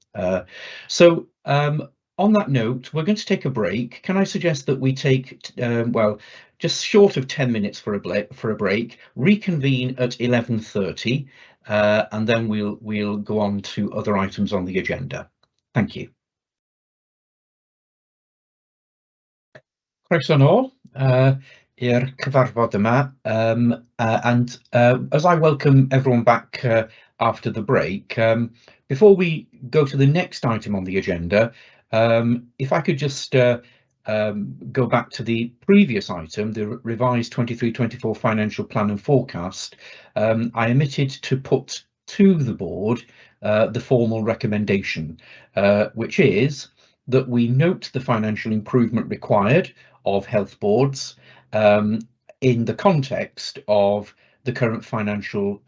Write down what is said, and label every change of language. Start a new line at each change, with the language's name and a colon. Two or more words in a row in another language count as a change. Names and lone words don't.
English: So on that note, we're going to take a break. Can I suggest that we take well, just short of 10 minutes for a break, reconvene at 11:30, and then we'll go on to other items on the agenda. Thank you.
Welsh: Croeso nôl i'r cyfarfod yma,
English: and as I welcome everyone back after the break, before we go to the next item on the agenda, if I could just go back to the previous item, the revised 23-24 financial plan and forecast, I omitted to put to the board the formal recommendation, which is that we note the financial improvement required of health boards in the context of the current financial